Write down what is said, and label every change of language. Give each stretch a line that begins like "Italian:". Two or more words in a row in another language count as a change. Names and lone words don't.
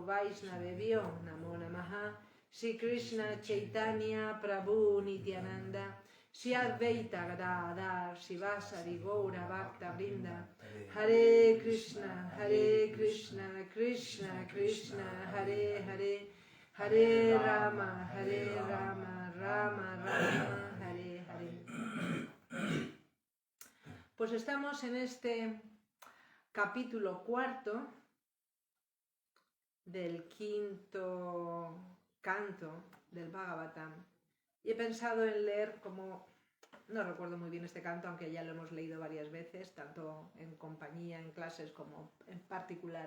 Sanskrit: वैष्णवेभ्यो नमो नमः श्री कृष्ण चैतन्य प्रभु नित्यानन्द श्री अद्वैत गदाधर शिवसरि गौर भक्त वृन्द हरे कृष्ण कृष्ण कृष्ण हरे हरे हरे राम राम राम हरे हरे.
Spanish: Pues estamos en este capítulo 4 del 5º canto del Bhagavatam y he pensado en leer no recuerdo muy bien este canto, aunque ya lo hemos leído varias veces, tanto en compañía, en clases, como en particular.